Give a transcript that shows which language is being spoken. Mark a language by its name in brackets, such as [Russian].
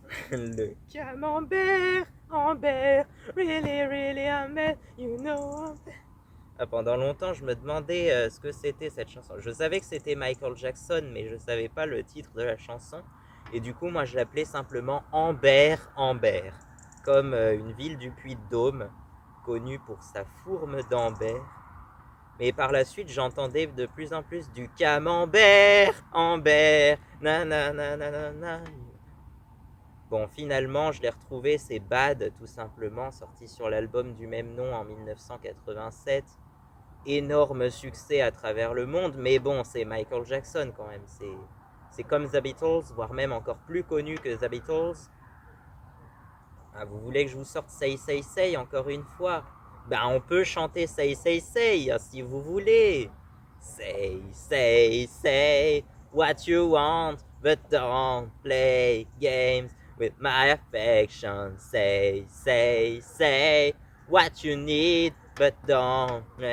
[English] Le camembert, Ambert, really, really, Ambert, you know. [French] Ah, pendant longtemps, je me demandais ce que c'était cette chanson. Je savais que c'était Michael Jackson, mais je savais pas le titre de la chanson. Et du coup, moi, je l'appelais simplement Amber, Amber, comme une ville du Puy-de-Dôme, connue pour sa fourme d'Amber. Mais par la suite, j'entendais de plus en plus du camembert, Amber, nanana, nanana. Bon, finalement, je l'ai retrouvé, c'est Bad, tout simplement, sorti sur l'album du même nom en 1987. Énorme succès à travers le monde, mais bon, c'est Michael Jackson quand même. C'est comme The Beatles, voire même encore plus connu que The Beatles. Ah, vous voulez que je vous sorte Say Say Say encore une fois? Ben, on peut chanter Say Say Say si vous voulez. [English] Say, say, say what you want, but don't play games with my affection. Say, say, say what you need, but don't.